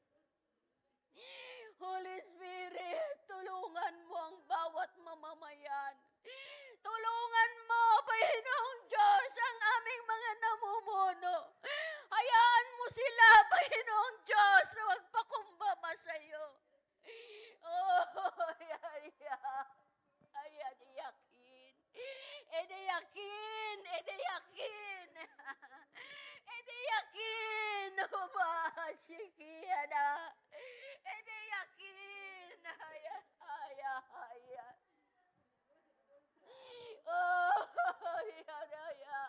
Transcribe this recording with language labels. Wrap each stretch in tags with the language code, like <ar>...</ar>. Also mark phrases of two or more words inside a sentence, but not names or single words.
<tl>Holy Spirit, tulungan mo ang bawat mamamayan. Tulungan mo, Panginoong Diyos, ang aming mga namumuno. Hayaan mo sila, Panginoong Diyos, na magpakumbaba sa iyo. Oh, ayan, yakin. Yakin. Yakin. Shikiana. Yakin. Haya. Oh, yada.</tl>